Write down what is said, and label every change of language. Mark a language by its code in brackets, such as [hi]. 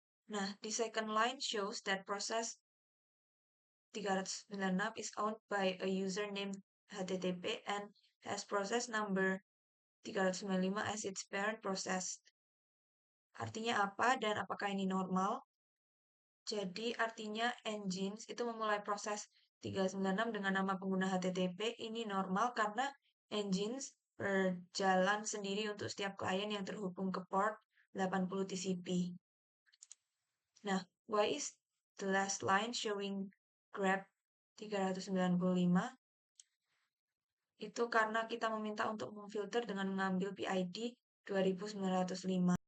[en] Nah, the second line shows that process 396 is owned by a user named HTTP and has process number 395 as its parent process. [id] Artinya apa dan apakah ini normal? Jadi artinya Nginx itu memulai proses 396 dengan nama pengguna HTTP. Ini normal karena Nginx berjalan sendiri untuk setiap klien yang terhubung ke port 80 TCP. [en] Nah, why is the last line showing grep 395? [id] Itu karena kita meminta untuk memfilter dengan mengambil PID 2905.